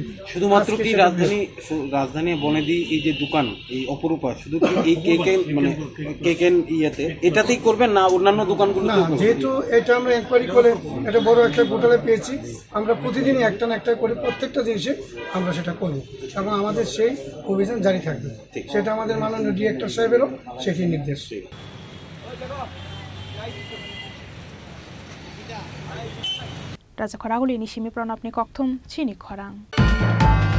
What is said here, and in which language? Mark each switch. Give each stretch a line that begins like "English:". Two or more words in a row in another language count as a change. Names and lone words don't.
Bangla: শুধুমাত্র কি রাজধানী বনেদি এই যে দোকান এই অপরূপা শুধু কি এই কেকেন ইয়েতে এটাতেই করবেন না অন্যান্য দোকানগুলো? না, যেহেতু এটা আমরা এনকোয়ারি করে এটা বড় একটা ঘোটালা পেয়েছি, আমরা প্রতিদিনই একটা না একটা করে প্রত্যেকটা জিনিসে আমরা সেটা করব এবং আমাদের সেই অভিযান জারি থাকবে। সেটা আমাদের মাননীয় ডিরেক্টর সাহেবেরও সেটি নির্দেশ।
Kok Borok: Raja Khoraguli ni shimi pronapni kokthum chini khorang.